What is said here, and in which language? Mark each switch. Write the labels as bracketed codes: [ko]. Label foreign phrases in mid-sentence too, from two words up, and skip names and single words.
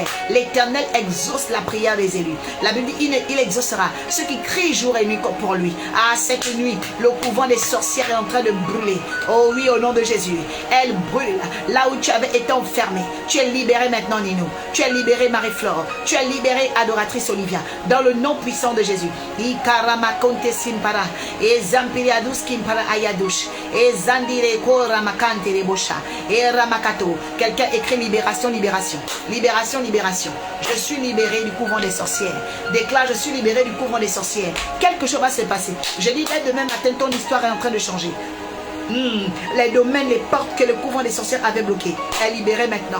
[fr] L'Éternel exauce la prière des élus. La Bible dit, il exaucera ceux qui crient jour et nuit pour lui. Ah, cette nuit, le couvent des sorcières est en train de brûler. Oh oui, au nom de Jésus. Elle brûle. Là où tu avais été enfermé. Tu es libéré maintenant, Nino. Tu es libéré, Marie-Flore. Tu es libéré, adoratrice Olivia. Dans le nom puissant de Jésus. Ikaramakonte simpara. Et zampiriadus kimpara ayadush. Et zandire koramakante rebosha. Et ramakato. Quelqu'un écrit libération, libération. Libération, libération. Je suis libéré du couvent des sorcières. Déclare, je suis libéré du couvent des sorcières. Quelque chose va se passer. Je dis, dès demain matin, ton histoire est en train de changer. Les domaines, les portes que le couvent des sorcières avait bloquées, est libéré maintenant.